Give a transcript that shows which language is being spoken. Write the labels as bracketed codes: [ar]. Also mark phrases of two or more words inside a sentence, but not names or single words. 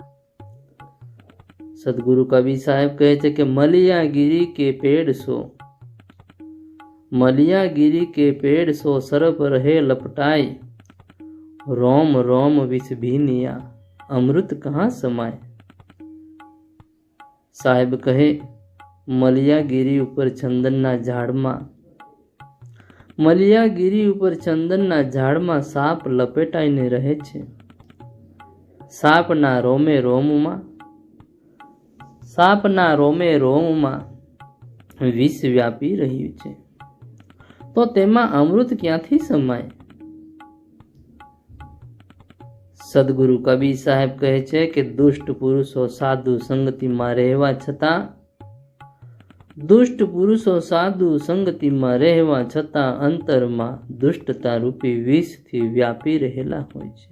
[gu] સદગુરુ કબીર સાહેબ કહે છે કે [hi] मलिया गिरी के पेड़ सो, मलिया गिरी के पेड़ सो सरप रहे लपटाई, रोम रोम विष भीनिया अमृत कहाँ समाय। [gu] સાહેબ કહે મલિયા ગિરી ઊપર ચંદનના ઝાડમાં, મલિયા ગિરી ઊપર ચંદનના ઝાડમાં સાપ લપેટાઈને રહે છે। સાપના રોમે રોમમાં, સાપના રોમે રોમમાં વિષ વ્યાપી રહ્યું છે, તો તેમાં અમૃત ક્યાંથી સમાય। સદગુરુ કબીર સાહેબ કહે છે કે દુષ્ટ પુરુષો સાધુ સંગતિ મેં રહવા છતા, દુષ્ટ પુરુષો સાધુ સંગતિ મેં રહવા છતા અંતર મેં દુષ્ટતા રૂપી વિષ થી વ્યાપી રહેલા હોય છે।